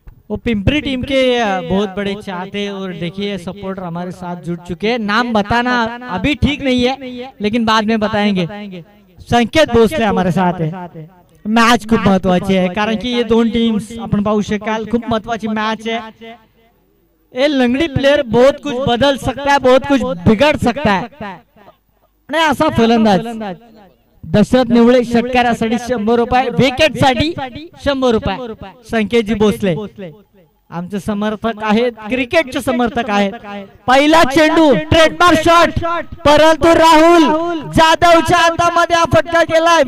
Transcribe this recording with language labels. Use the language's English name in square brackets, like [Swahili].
[Hindi] वो पिंपरी टीम के बहुत बड़े चाहते और देखिए सपोर्टर हमारे साथ जुड़ चुके हैं. नाम बताना अभी ठीक नहीं है लेकिन बाद में बताएंगे. संकेत भोसले हमारे साथ है. [Marathi] मॅच खूप महत्वाची आहे कारण की ये दोन टीम्स आपण पाहू शकाल खूप महत्वाची मॅच है. [Hindi] ये लंगड़ी प्लेयर बहुत कुछ बदल सकता है, बहुत कुछ बिगड़ सकता है. [Marathi] आणि असा फलंदाज दशरथ निवळे षटकारासाठी 100 रुपये, विकेट साठी 100 रुपये. संकेतजी भोसले आमचे समर्थक आहेत, क्रिकेटचे समर्थक आहेत. पहिला चेंडू ट्रेडमार्क शॉट, परंतु राहुल जाधवच्या हातामध्ये फटका केलाय.